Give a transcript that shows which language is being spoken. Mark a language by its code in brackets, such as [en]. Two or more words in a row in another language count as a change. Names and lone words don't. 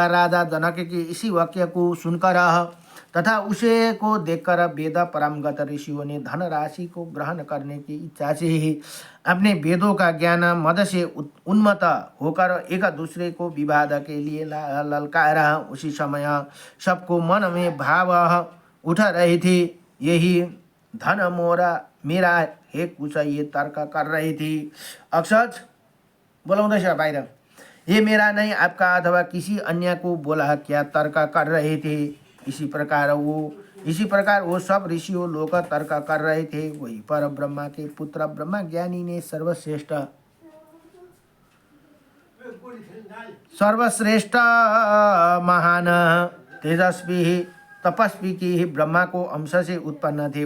[hi] राजा जनक के इसी वाक्य को सुनकर तथा उसे को देखकर वेद परमगत ऋषियों ने धन राशि को ग्रहण करने की इच्छा से ही अपने वेदों का ज्ञान मद से उन्मत्त होकर एक दूसरे को विवाद के लिए ललकारा। उसी समय सबको मन में भाव उठ रहे थे, यही धन मेरा है कुछ ये तर्क कर रहे थे। [ne] अक्षज बोलाउँदैछ बाहिर, [hi] ये मेरा नहीं आपका अथवा किसी अन्य को बोला क्या तर्क कर रहे थे। इसी प्रकार वो सब ऋषियों लोग तर्क कर रहे थे। वही पर ब्रह्मा के पुत्र ब्रह्मा ज्ञानी ने सर्वश्रेष्ठ महान तेजस्वी तपस्वी की ब्रह्मा को अंश से उत्पन्न थे।